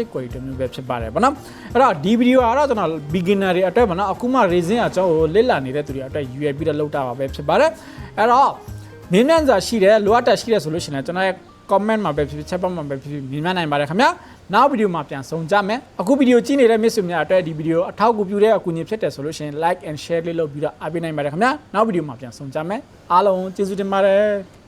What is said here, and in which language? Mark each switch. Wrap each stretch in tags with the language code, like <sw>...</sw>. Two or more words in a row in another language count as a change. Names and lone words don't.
<my>ကွယ်တစ်မျိုးပဲဖြစ်ပါတယ်ပေါ့နော်အဲ့တော့ဒီဗီဒီယိုကတော့ကျွန်တော် beginner တွေအတွက်ပေါ့နော်အခုမှ resin အကြောင်းကိုလေ့လာနေတဲ့သူတွေအတွက်ရွေးပြီးတော့လုပ်တာပါပဲဖြစ်ပါတယ်အဲ့တော့မင်းမြန်စာရှိတယ်လိုအပ်တာရှိတယ်ဆိုလို့ရှိရင်ကျွန်တော်ရဲ့comment မှာပဲဖြစ်ဖြစ် chat box မှာပဲဖြစ်ဖြစ်မြင်မြင်နိုင်ပါတယ်ခင်ဗျာနောက်ဗီဒီယိုမှာပြန်ဆုံကြမယ်အခုဗီဒီယိုကြည့်နေတဲ့မိတ်ဆွေများအတွက်ဒီဗီဒီယိုအထောက်အကူပြုတဲ့အကူအညီဖြစ်တယ်ဆိုလို့ရှိရင်</my> <en>like and share</en> <my>လေးလုပ်ပြီးတော့အားပေးနိုင်ပါတယ်ခင်ဗျာနောက်ဗီဒီယိုမှာပြန်ဆုံကြမယ်အားလုံးကျေးဇူးတင်ပါတယ်</my>